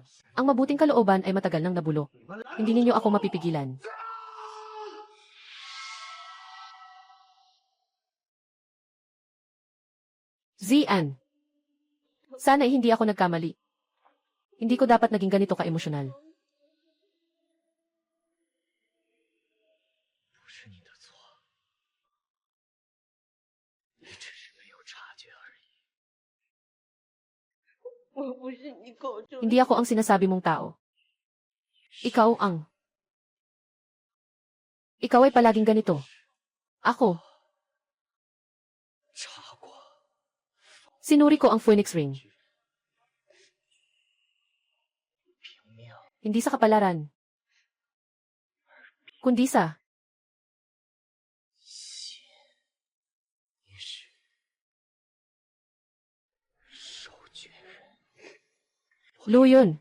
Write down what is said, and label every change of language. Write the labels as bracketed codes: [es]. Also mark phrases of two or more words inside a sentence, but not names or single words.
[tl] Ang mabuting kalooban ay matagal nang nabulok. Hindi ninyo ako mapipigilan. Zian. Sana ay hindi ako nagkamali. Hindi ko dapat naging ganito ka-emosyonal. [zh] 不是你的错，你只是没有察觉而已。我不是你口中。 [tl] Hindi ako ang sinasabi mong tao. Ikaw ang... Ikaw ay palaging ganito. Ako. Sinuri ko ang Phoenix Ring. Hindi sa kapalaran, kundi sa Luyon.